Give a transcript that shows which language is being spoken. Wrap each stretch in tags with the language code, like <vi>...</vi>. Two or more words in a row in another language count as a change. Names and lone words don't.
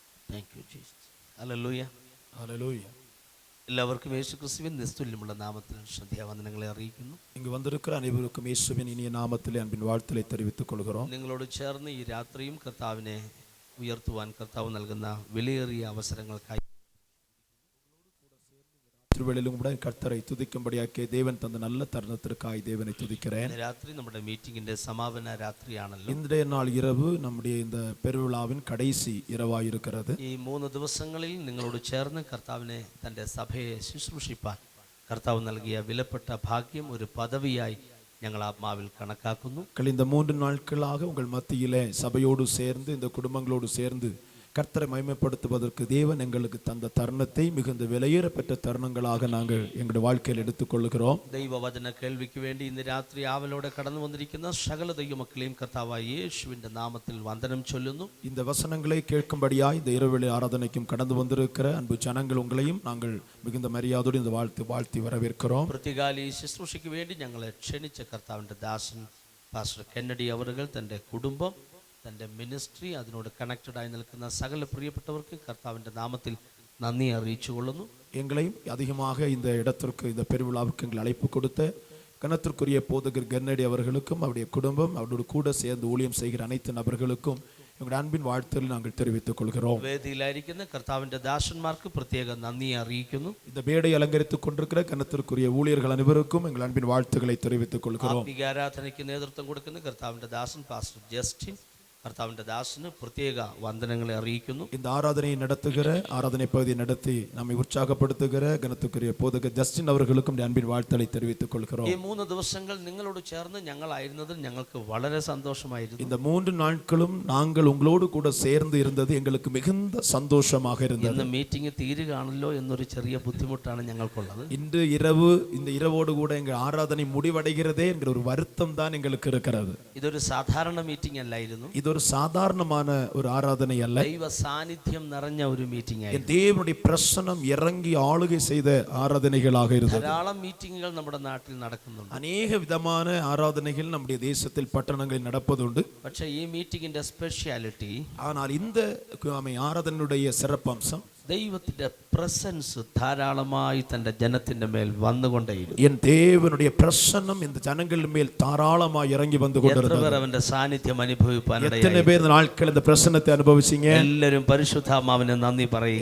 <en>Thank you Jesus. Hallelujah.</en> <ml>ഹല്ലേലൂയ. എല്ലാവർക്കും യേശുക്രിസ്തുവിൻ നിസ്തുല്യമുള്ള നാമത്തിൽ ശ്രദ്ധാവന്ദനങ്ങളെ അറിയിക്കുന്നു.</ml> <ta>இங்கு வந்திருக்கிற அனைவருக்கும் இயேசுவின் இனிய நாமத்திலே அன்பின் வாழ்த்துக்களை தெரிவித்துக் கொள்கிறோம்.</ta> <ml>നിങ്ങളോട് ചേർന്ന് ഈ രാത്രിയും കർത്താവിനെ ഉയർത്തുവാൻ കർത്താവ് നൽകുന്ന വിലയേറിയ അവസരങ്ങൾക്കായി</ml> <ta>திருவேளையிலும் கூட கர்த்தரை துதிக்கும்படியாக்கிய தேவன் தந்த நல்ல தருணத்திற்காய் தேவனை துதிக்கிறேன்.</ta> <ml>രാത്രി നമ്മുടെ മീറ്റിംഗിന്റെ സമാപന രാത്രിയാണല്ലോ.</ml> <ta>இன்றைய நாள் இரவு நம்முடைய இந்த பெருவிழாவின் கடைசி இரவாய் இருக்கிறது.</ta> <ml>ഈ 3 ദിവസങ്ങളിൽ നിങ്ങളോട് ചേർന്ന് കർത്താവിനെ തൻ്റെ സഭയെ ശുശ്രൂഷിപ്പാൻ കർത്താവ് നൽകിയ വിലപ്പെട്ട ഭാഗ്യം ഒരു പദവിയായി ഞങ്ങൾ ആത്മാവിൽ കണക്കാക്കുന്നു.</ml> <ta>இந்த 3 நாட்களாக உங்கள் மத்தியிலே சபையோடு சேர்ந்து இந்த குடும்பங்களோடு சேர்ந்து கர்த்தரை மகிமைப்படுத்துவதற்கு தேவன் எங்களுக்கு தந்த தருணத்தை மிகுந்த விலையேறப்பட்ட தருணங்களாக நாங்கள் எங்களுடைய வாழ்க்கையில் எடுத்துக்கொள்கிறோம்.</ta> <ml>ദൈവവചന കേൾവിക്ക് വേണ്ടി ഇന്ന് രാത്രി ആവലോടെ കടന്നു വന്നിരിക്കുന്ന സകല ദൈവമക്കളെയും കർത്താവായ യേശുവിന്റെ നാമത്തിൽ വന്ദനം ചൊല്ലുന്നു.</ml> <ta>இந்த வசனங்களை கேட்கும்படியாய் இந்த இரவு ஆராதனைக்கும் கடந்து வந்திருக்கிற அன்பு ஜனங்கள் உங்களையும் நாங்கள் மிகுந்த மரியாதையோடு இந்த வாழ்த்தி வரவேற்கிறோம்.</ta> <ml>പ്രത്യേകാലി ശുശ്രൂഷയ്ക്ക് വേണ്ടി ഞങ്ങളെ ക്ഷണിച്ച കർത്താവിന്റെ ദാസൻ പാസ്റ്റർ കെന്നഡി അവറുകൾ തൻ്റെ കുടുംബം തൻ്റെ മിനിസ്ട്രി അതിനോട് കണക്റ്റഡായി നിൽക്കുന്ന സകല പ്രിയപ്പെട്ടവർക്ക് കർത്താവിൻ്റെ നാമത്തിൽ നന്ദി അറിയിച്ചു കൊള്ളുന്നു.</ml> <ta>எங்களையும் அதிகமாக இந்த இடத்திற்கு இந்த பெருவிழாவுக்கு எங்கள் அழைப்பு கொடுத்த கனத்திற்குரிய போதகர் கென்னடி அவர்களுக்கும் அவருடைய குடும்பம் அவரோடு கூட சேர்ந்து ஊழியம் செய்கிற அனைத்து நபர்களுக்கும் எங்களுடைய அன்பின் வாழ்த்துக்களை நாங்கள் தெரிவித்துக் கொள்கிறோம்.</ta> <ml>വേദിയിലായിരിക്കുന്ന കർത്താവിൻ്റെ ദാസന്മാർക്ക് പ്രത്യേക നന്ദി അറിയിക്കുന്നു.</ml> <ta>இந்த மேடை அலங்கரித்துக் கொண்டிருக்கிற கனத்திற்குரிய ஊழியர்கள் அனைவருக்கும் எங்கள் அன்பின் வாழ்த்துக்களை தெரிவித்துக் கொள்கிறோம்.</ta> <ml>ആത്മീക ആരാധനയ്ക്ക് നേതൃത്വം കൊടുക്കുന്ന കർത്താവിൻ്റെ ദാസൻ പാസ്റ്റർ ജസ്റ്റിൻ കർത്താവിൻ്റെ ദാസന് പ്രത്യേക വന്ദനങ്ങളെ അറിയിക്കുന്നു.</ml> <ta>இந்த ஆராதனையை நடத்துகிற ஆராதனை பகுதியை நடத்தி நம்மை உற்சாகப்படுத்துகிற கனத்துக்குரிய போதகர் ஜஸ்டின் அவர்களுக்கும் அன்பின் வாழ்த்துக்களை தெரிவித்துக் கொள்கிறோம்.</ta> <ml>ഈ 3 ദിവസങ്ങൾ നിങ്ങളോട് ചേർന്ന് ഞങ്ങളായിരുന്നതിൽ ഞങ്ങൾക്ക് വളരെ സന്തോഷമായിരുന്നു.</ml> <ta>இந்த 3 நாட்களும் நாங்கள் உங்களோடு கூட சேர்ந்து இருந்தது எங்களுக்கு மிகுந்த சந்தோஷமாக இருந்தது.</ta> <ml>ഇന്ന് മീറ്റിംഗ് തീരുകയാണല്ലോ എന്നൊരു ചെറിയ ബുദ്ധിമുട്ടാണ് ഞങ്ങൾക്കുള്ളത്.</ml> <ta>இன்று இந்த இரவோடு கூட எங்கள் ஆராதனை முடிவடைகிறதே என்கிற ஒரு வருத்தம் தான் எங்களுக்கு இருக்கிறது.</ta> <ml>ഇതൊരു സാധാരണ മീറ്റിംഗ് അല്ലായിരുന്നു.</ml> <ta>இது ஒரு சாதாரணமான ஒரு ஆராதனை அல்ல.</ta> <ml>ദൈവ സാന്നിധ്യം നിറഞ്ഞ ഒരു മീറ്റിംഗ് ആയിരുന്നു.</ml> <ta>தேவனுடைய பிரசன்னம் இறங்கி ஆளுகை செய்த ஆராதனைகளாக இருந்தது.</ta> <ml>ധാരാളം മീറ്റിംഗുകൾ നമ്മുടെ നാട്ടിൽ നടക്കുന്നുണ്ട്.</ml> <ta>அநேக விதமான ஆராதனைகள் நம்முடைய தேசத்தில் பட்டணங்களில் நடப்பதுண்டு.</ta> <ml>പക്ഷേ ഈ മീറ്റിംഗിന്റെ സ്പെഷ്യാലിറ്റി,</ml> <ta>ஆனால் இந்த ஆராதனையுடைய சிறப்பம்சம்</ta> <ml>ദൈവത്തിന്റെ പ്രസൻസ് ധാരാളമായി തന്റെ ജനത്തിന്റെ മേൽ വന്നുകൊണ്ടേയിരുന്നു.</ml> <ta>என் தேவனுடைய பிரசன்னம் இந்த ஜனங்கள் மேல் தாராளமாய் இறங்கி வந்து கொண்டிருந்தது.</ta> <ml>അവന്റെ സാന്നിധ്യം അനുഭവിപ്പാനിടയായി.</ml> <ta>எத்தனை பேர் இந்த நாட்கள் இந்த பிரசன்னத்தை அனுபவிச்சீங்க?</ta> <ml>എല്ലാവരും പരിശുദ്ധാത്മാവിന് നന്ദി പറയുക.</ml>